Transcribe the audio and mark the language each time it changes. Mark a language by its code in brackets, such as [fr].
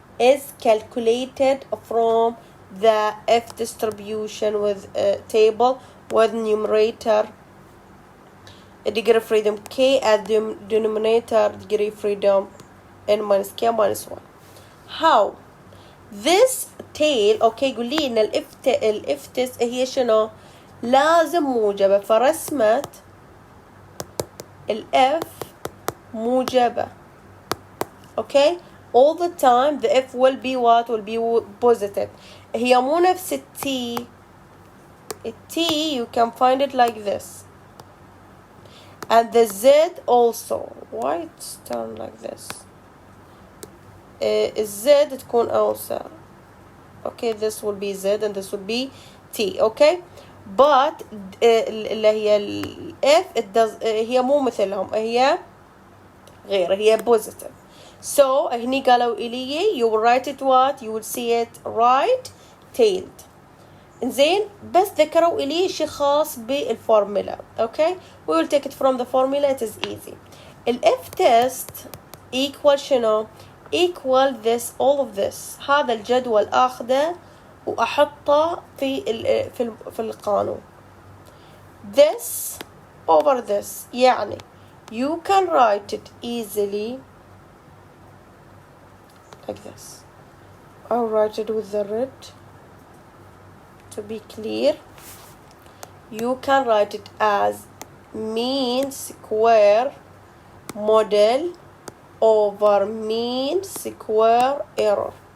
[en] Is calculated from the F distribution with table with numerator degree of freedom K as denominator degree of freedom N minus K minus 1. How? This tail [ar] اوكي يقول لي ان الاف تيست هي شنو؟ لازم موجبة، فرسمت الاف موجبة. [en] Okay all the time the F will be what? Will be positive. [ar] هي مو نفس التي. [en] التي you can find it like this. And the Z also. Why it's turned like this? [ar] Z تكون أوسع. [en] Okay, this will be Z and this will be T. Okay, but [ar] اللي هي ال F [en] it does [ar] هي مو مثلهم، هي غير، هي positive. [en] So [ar] هني قالوا إلي [en] you will write it what? You will see it right-tailed. [ar] إنزين بس ذكروا إلي شيء خاص بالفورمولا. [en] Okay, we will take it from the formula. It is easy. ال F test equal شنو؟ equal this all of this. [ar] هذا الجدول أخذه وأحطه في القانون. [en] This over this يعني you can write it easily like this. I'll write it with the red to be clear. You can write it as mean square model over mean square error.